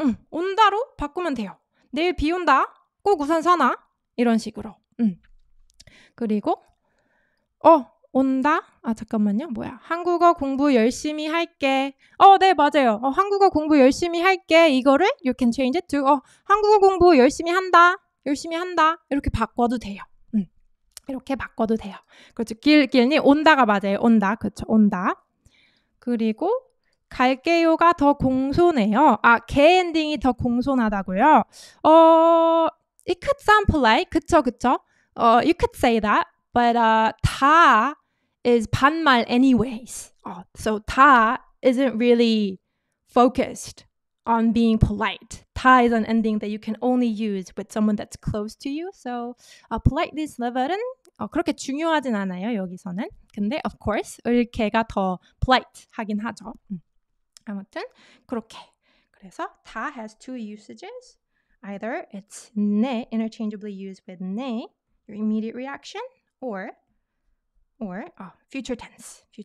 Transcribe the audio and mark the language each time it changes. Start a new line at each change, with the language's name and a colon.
Korean: 온다로 바꾸면 돼요. 내일 비 온다. 꼭 우산 사놔. 이런 식으로. 그리고 온다? 잠깐만요. 뭐야? 한국어 공부 열심히 할게. 네, 맞아요. 한국어 공부 열심히 할게.
English: 이거를 you can change it to
Korean: 한국어 공부 열심히 한다. 열심히 한다. 이렇게 바꿔도 돼요. 이렇게 바꿔도 돼요. 그렇죠. 길니 온다가 맞아요. 온다. 그렇죠. 온다. 그리고 갈게요가 더 공손해요. 게 엔딩이 더 공손하다고요.
English: It could sound polite.
Korean: 그쵸.
English: You could say that. But 다 is 반말 anyways. So 다 isn't really focused on being polite. 다 is an ending that you can only use with someone that's close to you. So politeness level
Korean: 은 그렇게 중요하진 않아요. 여기서는. 근데
English: of course
Korean: 을개가 더 polite 하긴 하죠. 아무튼 그렇게.
English: 그래서 다 has two usages. Either it's 네, interchangeably used with 네, your immediate reaction, or future tense.